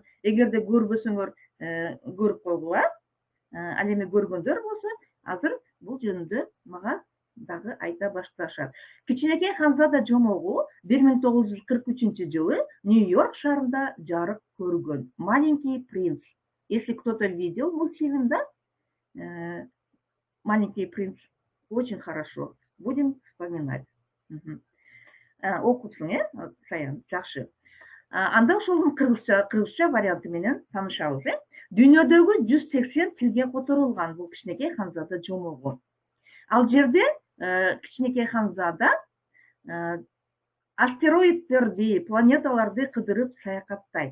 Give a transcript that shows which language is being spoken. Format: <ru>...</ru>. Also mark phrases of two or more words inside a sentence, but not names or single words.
<ky>Эгерде көрбөсөңөр, көрүп койгула. Ал эми көргөндөр болсо, азыр бул жөнүндө мага дагы айта башташат. Кичинекей ханзада жомогу 1943-жылы Нью-Йорк шаарында жарык көргөн.</ky> <ru>Маленький принц. Если кто-то видел мультфильм, да? Маленький принц очень хорошо. Будем вспоминать.</ru> <ky>Окутсуң, Саян, жакшы. Анда ошол кыргызча варианты менен таанышабыз. Дүйнөдөгү 180 тилге которулган бул Кичинекей ханзада жомогу. Ал жерде Кичинекей ханзада астероидтерди, планеталарды кыдырып саякаттайт.</ky>